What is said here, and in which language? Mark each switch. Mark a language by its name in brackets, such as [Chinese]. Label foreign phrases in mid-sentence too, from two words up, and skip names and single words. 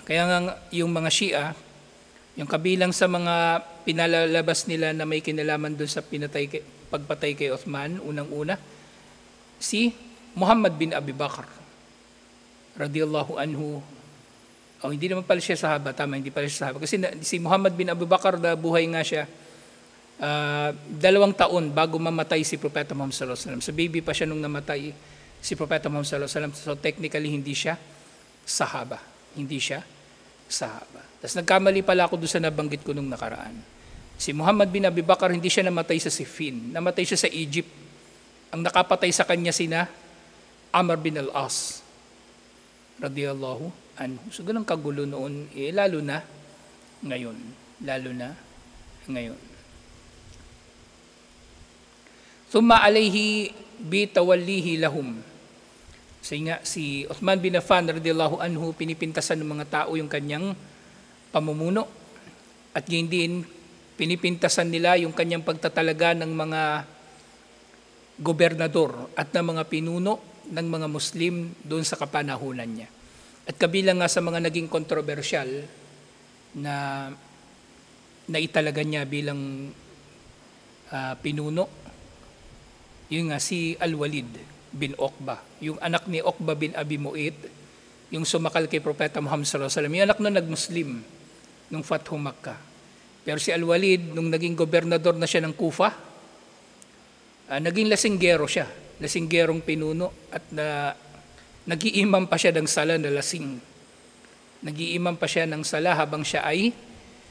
[Filipino] Kaya nga yung mga Shia, yung kabilang sa mga pinalalabas nila na may kinalaman doon sa pagpatay kay Uthman, unang-una, si Muhammad bin Abi Bakr, [Arabic] رضي الله عنه. [Filipino] Hindi naman pala siya sahaba, hindi pala siya sahaba. Kasi si Muhammad bin Abi Bakr, buhay nga siya 2 taon bago mamatay si Propeta Muhammad [Arabic] صلى الله عليه وسلم. [Filipino] So baby pa siya nung namatay si Propeta Muhammad [Arabic] صلى الله عليه وسلم. [Filipino] So technically hindi siya sahaba. Hindi siya sahaba. Tapos nagkamali pala ako doon sa nabanggit ko nung nakaraan. Si Muhammad bin Abi Bakr, hindi siya namatay sa Siffin. Namatay siya sa Egypt. Ang nakapatay sa kanya sina Amr bin al-As, [Arabic] رضي الله عنه. [Filipino] So ganun kagulo noon, lalo na ngayon. Lalo na ngayon. Thumma alayhi bitawallihi lahum. Si Uthman bin Affan [Arabic] رضي الله عنه, [Filipino] pinipintasan ng mga tao yung kanyang pamumuno. At gayon din, pinipintasan nila yung kanyang pagtatalaga ng mga gobernador at ng mga pinuno ng mga Muslim doon sa kapanahunan niya. At kabilang nga sa mga naging kontrobersyal na naitalaga niya bilang pinuno, yun nga si Al-Walid bin Uqba, yung anak ni Uqba bin Abi Mu'ayt, yung sumakal kay Propeta Muhammad [Arabic] صلى الله عليه وسلم. [Filipino] Yung anak nun nag-Muslim nung Fathu Makkah. Pero si Al-Walid, nung naging gobernador na siya ng Kufa, naging lasinggero siya, lasinggerong pinuno, at nag-iimam pa siya ng sala na lasing. Nag-iimam pa siya ng sala habang siya ay lasing.